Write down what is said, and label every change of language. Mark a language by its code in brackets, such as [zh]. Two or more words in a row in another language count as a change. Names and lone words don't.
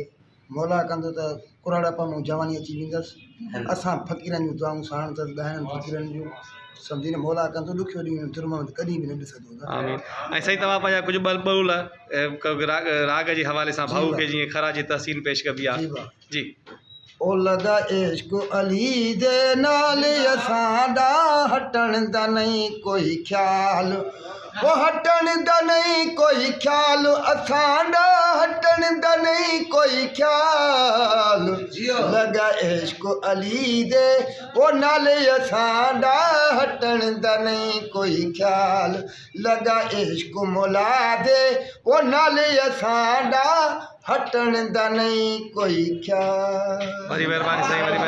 [sd] मौला कंदो त कुराड़ापा में जवानी अची वेंदसि। असां फ़क़ीरनि जूं दुआऊं साण अथसि, ॻाइणनि फ़क़ीरनि जूं सम्झी न। मौला कंदो ॾुखियो ॾींहुं बहादुर मोहम्मद कॾहिं बि न ॾिसंदो। आमीन। ऐं साईं, तव्हां पंहिंजा कुझु ॿोल राग जे हवाले सां भाऊ खे जीअं ख़राज तहसीन पेश कबी आहे। जी। [skr] ओ लॻा इश्क अली दे नाल असांॾा, हटण दा नहीं कोई ख्याल। वो हटण दा नहीं कोई ख्याल, असांॾा हटण दा नहीं कोई ख्याल। लॻा इश्क अली दे वो नाल असांॾा, हटण दा नहीं कोई ख्याल। लॻा इश्क मौला दे वो नाल असांॾा, हटण दा नहीं कोई ख्याल। [sd] वरी महिरबानी साईं, वरी